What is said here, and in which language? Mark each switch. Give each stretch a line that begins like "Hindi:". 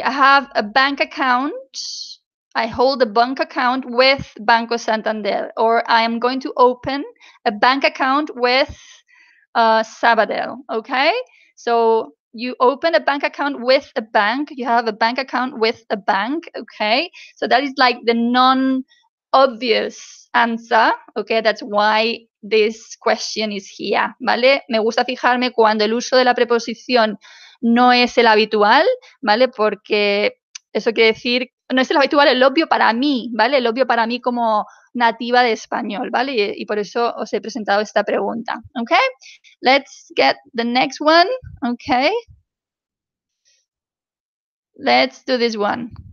English: I have a bank account. I hold a bank account with Banco Santander, or I am going to open a bank account with Sabadell, okay? So you open a bank account with a bank, you have a bank account with a bank, okay? So that is like the non-obvious answer, okay? That's why this question is here, ¿vale?
Spanish: Me gusta fijarme cuando el uso de la preposición no es el habitual, ¿vale? Porque eso quiere decir, no es el habitual, el obvio para mí, ¿vale? El obvio para mí como nativa de español, ¿vale? Y por eso os he presentado esta pregunta, ¿ok?
English: Let's get the next one, okay? Let's do this one.